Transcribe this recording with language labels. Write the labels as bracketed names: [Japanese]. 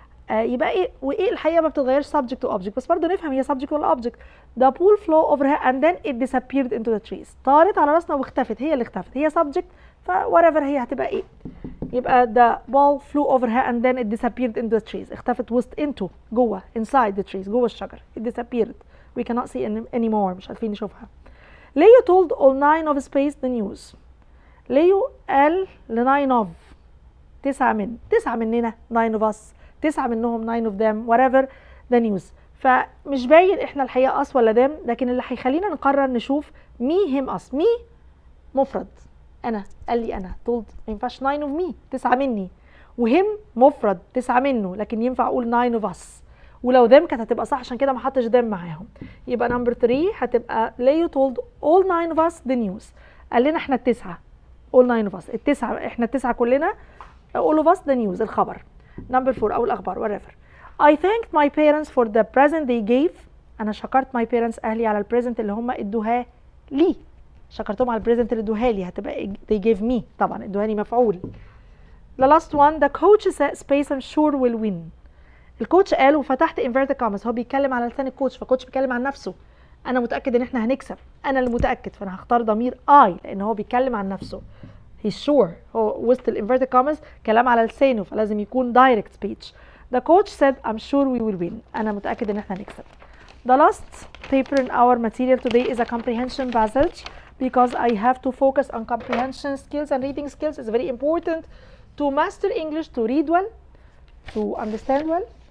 [Arabic] يبقى ايه وايه الحقيقة ما بتتغيرش subject و object، بس برضه نفهم هي subject ولا object. [English] the ball flew over her and then it disappeared into the trees. [Arabic] طارت على راسنا واختفت، هي اللي اختفت، هي subject ف whatever هي هتبقى ايه. [English] يبقى the ball flew over her and then it disappeared into the trees. [Arabic] اختفت وسط into جوه [English] inside the trees [Arabic] جوه الشجر. [English] it disappeared we cannot see anymore [Arabic] مش عارفين نشوفها. [English] Leo told all 9 of space the news. [Arabic] ليو قال ل9 of 9 مننا [English] 9 of us [Arabic] 9 منهم [English] 9 of them [Arabic] whatever the news. فمش باين احنا الحقيقة us ولا them، لكن اللي هيخلينا نقرر نشوف me him us. me مفرد انا، قال لي انا told ما ينفعش [English] 9 of me [Arabic] 9 مني، وهم مفرد 9 منه، لكن ينفع اقول 9 of us. ولو them كانت هتبقى صح عشان كده ما حطش them معاهم. [English] يبقى number 3 هتبقى Leo told all 9 of us the news. [Arabic] قال لنا احنا التسعة [English] all 9 of us [Arabic] التسعة، احنا التسعة كلنا [English] all of us the news [Arabic] الخبر. [English] number 4 [Arabic] او الاخبار [English] whatever. I thanked my parents for the present they gave. [Arabic] انا شكرت [English] my parents [Arabic] اهلي على البريزنت اللي هم ادوها لي، شكرتهم على البريزنت اللي ادوها لي هتبقى [English] they gave me [Arabic] طبعا ادوها لي مفعول. [English] the last one the coach said space I'm sure will win. [Arabic] الكوتش قال وفتحت [English] inverted commas، [Arabic] هو بيتكلم على لسان الكوتش، فالكوتش بيتكلم عن نفسه. انا متاكد ان احنا هنكسب، انا اللي متاكد، فانا هختار ضمير I لان هو بيتكلم عن نفسه. [English] he's sure، [Arabic] هو وسط الانفيرتد كوماز كلام على لسانه فلازم يكون [English] direct speech. the coach said I'm sure we will win. [Arabic] انا متاكد ان احنا هنكسب. [English] the last paper in our material today is a comprehension passage because I have to focus on comprehension skills and reading skills. It's very important to master English, to read well, to understand well.